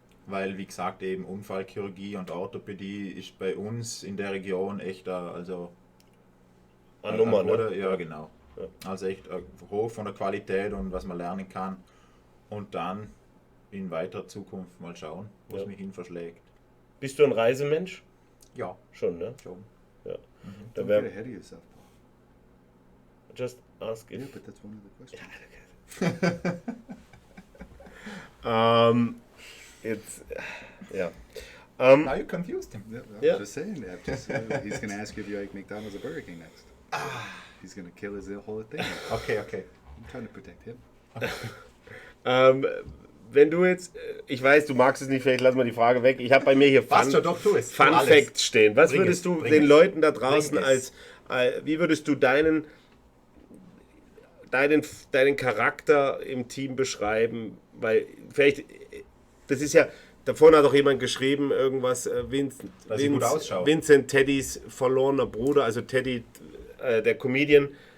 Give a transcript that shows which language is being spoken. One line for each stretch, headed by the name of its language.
German: Weil, wie gesagt, eben Unfallchirurgie und Orthopädie ist bei uns in der Region echt eine Nummer, ne? Ja, genau. Ja. Also echt hoch von der Qualität und was man lernen kann. Und dann in weiterer Zukunft mal schauen, wo es mich hin verschlägt. Bist du ein Reisemensch? Ja, Schon, ne? schon. Ja.
English: Don't get ahead of yourself, Paul. Just ask it. Yeah, but that's one of the questions.
German: Jetzt, ja.
English: Now you confused him. I'm just saying that. He's going to ask you if you like McDonald's or Burger King next. He's going to kill his whole thing. Okay. I'm trying to protect him.
German: Wenn du jetzt, ich weiß, du magst es nicht, vielleicht lassen wir die Frage weg. Ich habe bei mir hier Fun Facts stehen. Was würdest du den Leuten da draußen wie würdest du deinen Charakter im Team beschreiben? Weil vielleicht, das ist ja, da vorne hat auch jemand geschrieben, irgendwas, Vincent Teddys verlorener Bruder, also Teddy, der Comedian.